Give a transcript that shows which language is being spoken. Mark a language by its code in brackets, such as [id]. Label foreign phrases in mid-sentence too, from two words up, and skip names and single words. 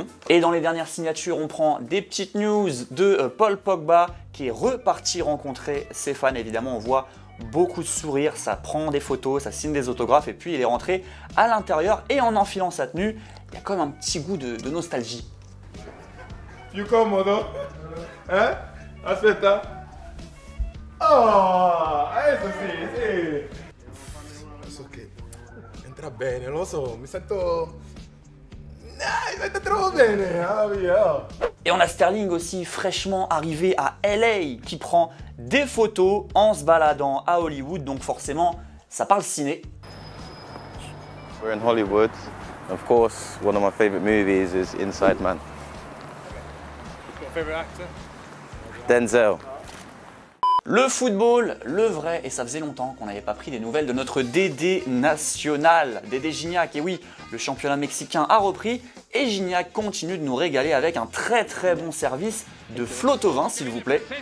[fr] Et dans les dernières signatures, on prend des petites news de Paul Pogba qui est reparti rencontrer ses fans. Évidemment, on voit beaucoup de sourires, ça prend des photos, ça signe des autographes et puis il est rentré à l'intérieur et en enfilant sa tenue, il y a comme un petit goût de nostalgie. [it] Più comodo? Eh? Aspetta. Oh, adesso sì. So che entra bene, lo so, mi sento troppo bene, via. [fr] Et on a Sterling aussi fraîchement arrivé à LA qui prend des photos en se baladant à Hollywood, donc forcément ça parle ciné. [en] We're in Hollywood. Of course, one of my favorite movies is Inside Man. Your favorite actor? Denzel. [fr] Le football, le vrai, et ça faisait longtemps qu'on n'avait pas pris des nouvelles de notre Dédé national, Dédé Gignac. Et oui, le championnat mexicain a repris et Gignac continue de nous régaler avec un très bon service de flotte au vin, s'il vous plaît.